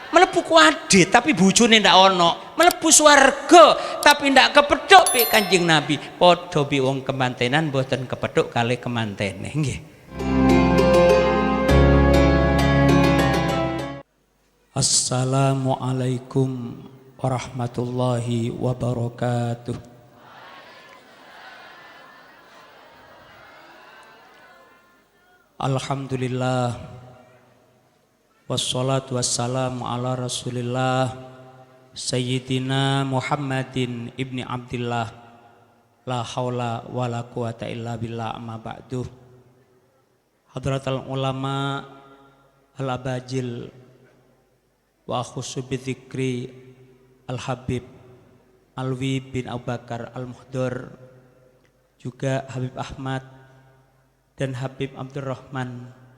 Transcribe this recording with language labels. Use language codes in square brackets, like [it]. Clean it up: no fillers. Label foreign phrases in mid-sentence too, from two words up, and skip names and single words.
[jv] mlebu kuade tapi bojone ndak ono, mlebu swarga tapi ndak kepethuk pi Kanjeng Nabi. Padha bi wong kemantenan mboten kepethuk kalih kemantene nggih. [ar] السلام عليكم ورحمة الله وبركاته. الحمد لله والصلاة والسلام على رسول الله سيدنا محمد ابن عبد الله لا حول ولا قوة إلا بالله أما بعد. حضرة العلماء الأماجل وخصوصا بذكر الحبيب علوي بن أبو بكر المحضار, [id] juga Habib Ahmad dan Habib Abdurrahman.